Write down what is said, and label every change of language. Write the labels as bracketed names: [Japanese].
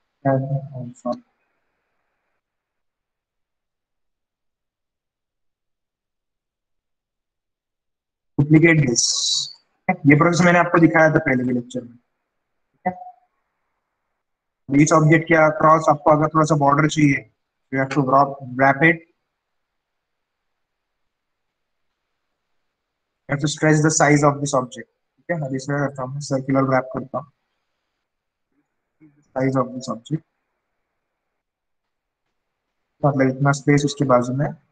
[English] And also duplicate this. [Hindi] ये process मैंने आपको दिखाया था पहले के लेक्चर में. ठीक है, इस ऑब्जेक्ट के अक्रॉस आपको अगर थोड़ा सा बॉर्डर चाहिए, [English] you have to wrap it. You have to stretch the size of this object. [Hindi] ठीक है, अब इसमें करता हूँ सर्कुलर रैप करता हूँ [English] size of this object, [Hindi] मतलब इतना स्पेस उसके बाजू में.